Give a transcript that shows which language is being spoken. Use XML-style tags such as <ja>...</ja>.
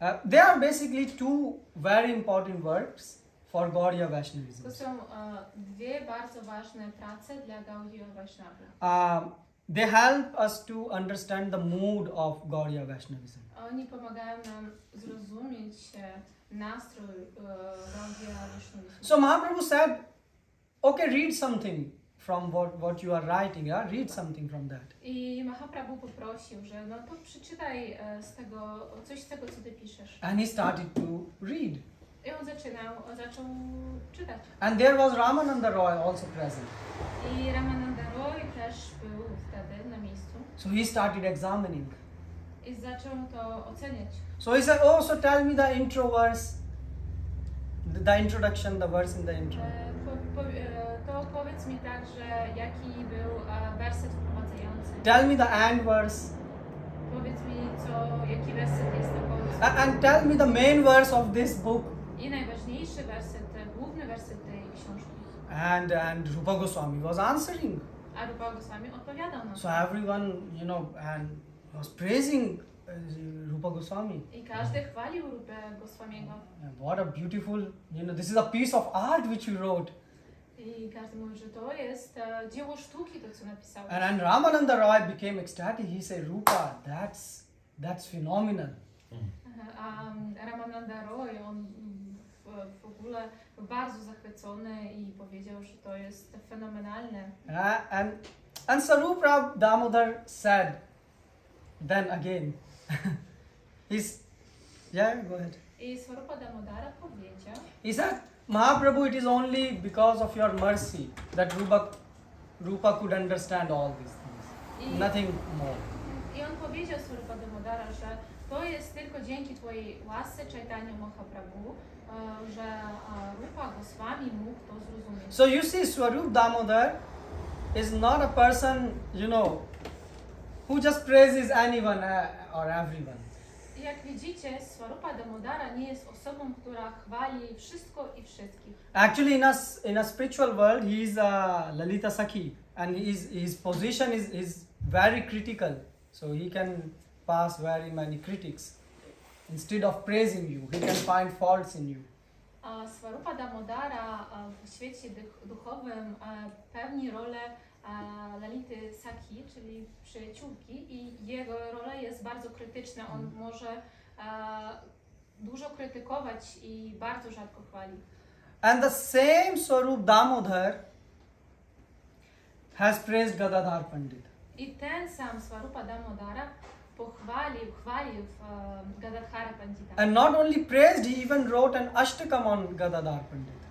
<en>They are basically two very important works for Gaudiya Vaishnavism.</en> <pl>To są dwie bardzo ważne prace dla Gaudiya Vaishnava.</pl> <en>They help us to understand the mood of Gaudiya Vaishnavism.</en> <pl>Oni pomagają nam zrozumieć nastrój Gaudiya Vaishnavism.</pl> <en>So Mahaprabhu said, okay, read something from what you are writing, yeah? Read something from that.</en> <pl>I Mahaprabhu poprosił, że no to przeczytaj coś z tego, co ty piszesz.</pl> <en>And he started to read.</en> <pl>I on zaczął czytać.</pl> <en>And there was Ramananda Roy also present.</en> <pl>I Ramananda Roy też był wtedy na miejscu.</pl> <en>So he started examining.</en> <pl>I zaczął to oceniać.</pl> <en>So he said, oh, so tell me the intro verse, the introduction, the verse in the intro.</en> <pl>To powiedz mi także, jaki był werset wprowadzający.</pl> <en>Tell me the end verse.</en> <pl>Powiedz mi, jaki werset jest na końcu.</pl> <en>And tell me the main verse of this book.</en> <pl>I najważniejszy werset, główny werset tej książki.</pl> <en>And Rupa Goswami was answering.</en> <pl>A Rupa Goswami odpowiadał na</pl> <en>So</en> <pl>to.</pl> <en>everyone, and was praising Rupa Goswami.</en> <pl>I każdy chwalił Rupę Goswamiego.</pl> <en>And what a beautiful, this is a piece of art which you wrote.</en> <pl>I każdy mówi, że to jest dzieło sztuki, to co napisałeś.</pl> <en>And Ramananda Roy became ecstatic. He said, Rupa, that's phenomenal.</en> <pl>A Ramananda Roy, on w ogóle był bardzo zachwycony i powiedział, że to jest fenomenalne.</pl> <en>And Sarupa Damodar said, then again, go ahead.</en> <pl>I Swarupa Damodara powiedział,</pl> <en>He said, Mahaprabhu, it is only because of your mercy that Rupa could understand all these things. Nothing more.</en> <pl>I on powiedział Swarupa Damodara, że to jest tylko dzięki twojej łasce Chaitanya Mahaprabhu, że Rupa Goswami mógł to zrozumieć.</pl> <en>So you see, Swarup Damodar is not a person, who just praises anyone or everyone.</en> <pl>I jak widzicie, Swarupa Damodara nie jest osobą, która chwali wszystko i wszystkich.</pl> <en>Actually, in a spiritual world, he is a Lalita Sakhi, and his position is very critical. So he can pass very many critics. Instead of praising you, he can find faults in you.</en> <pl>Swarupa Damodara w świecie duchowym pełni rolę Lality Sakhi, czyli przyjaciółki, i jego rola jest bardzo krytyczna. On może dużo krytykować i bardzo rzadko chwali.</pl> <en>And the same Swarup Damodar has praised Gadadhara Pandita.</en> <pl>I ten sam Swarupa Damodara chwalił Gadadhara Pandita.</pl> <en>And not only praised, he even wrote an ashtakam on Gadadhara Pandita.</en>